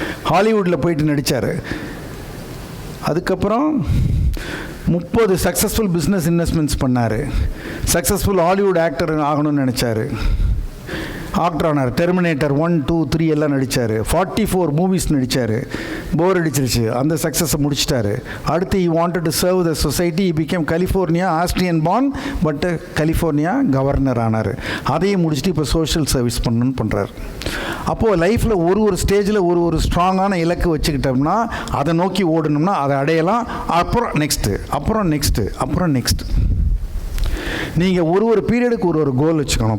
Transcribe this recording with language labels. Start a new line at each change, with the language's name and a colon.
Tamil: ஹாலிவுட்டில் போயிட்டு நடித்தார். அதுக்கப்புறம் 30 சக்ஸஸ்ஃபுல் பிஸ்னஸ் இன்வெஸ்ட்மெண்ட்ஸ் பண்ணார். சக்ஸஸ்ஃபுல் ஹாலிவுட் ஆக்டர் ஆகணும்னு நினச்சார். ஆக்டர் ஆனார். டெர்மினேட்டர் 1, 2, 3 எல்லாம் நடித்தார். 44 மூவிஸ் நடித்தார். போர் அடிச்சிருச்சு, அந்த சக்ஸஸை முடிச்சிட்டாரு. அடுத்து
English: he wanted to serve the society. he became California Austrian born but California
Tamil: governor ஆனார். அதையும் முடிச்சுட்டு இப்போ சோஷியல் சர்வீஸ் பண்ணணும்னு பண்ணுறாரு. அப்போது லைஃப்பில் ஒரு ஸ்டேஜில் ஒரு ஸ்ட்ராங்கான இலக்கு வச்சுக்கிட்டோம்னா, அதை நோக்கி ஓடணும்னா அதை அடையலாம். அப்புறம் நெக்ஸ்ட்டு, அப்புறம் நெக்ஸ்ட்டு, அப்புறம் நெக்ஸ்ட்டு. நீங்கள் ஒரு பீரியடுக்கு ஒரு கோல் வச்சுக்கணும்.